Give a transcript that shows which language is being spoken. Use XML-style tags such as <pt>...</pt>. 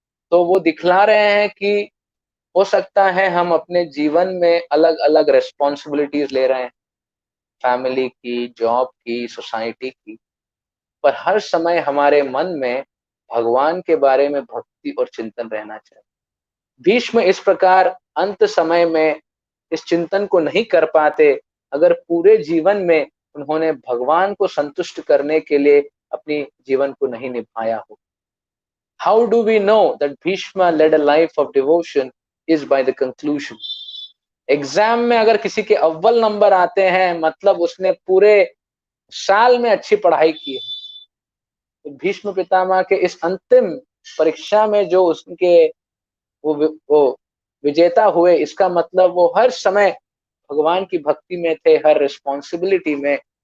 <hi>तो वो दिखला रहे हैं कि हो सकता है हम अपने जीवन में अलग-अलग रिस्पॉन्सिबिलिटीज ले रहे हैं, फैमिली की, जॉब की, सोसाइटी की, पर हर समय हमारे मन में भगवान के बारे में भक्ति और चिंतन रहना चाहिए। भीष्म इस प्रकार अंत समय में इस चिंतन को नहीं कर पाते, अगर पूरे जीवन में उन्होंने भगवान को संतुष्ट करने के लिए अपनी जीवन को नहीं निभाया हो।</hi> <en>How do we know that Bhishma led a life of devotion is by the conclusion.</en> <hi>Exam में अगर किसी के अव्वल नंबर आते हैं, मतलब उसने पूरे साल में अच्छी पढ़ाई की है। तो भीष्म पितामह के इस अंतिम परीक्षा में जो उसके वो विजेता हुए, इसका मतलब वो हर समय भगवान की भक्ति में थे, हर रिस्पॉन्सिबिलिटी में।</hi>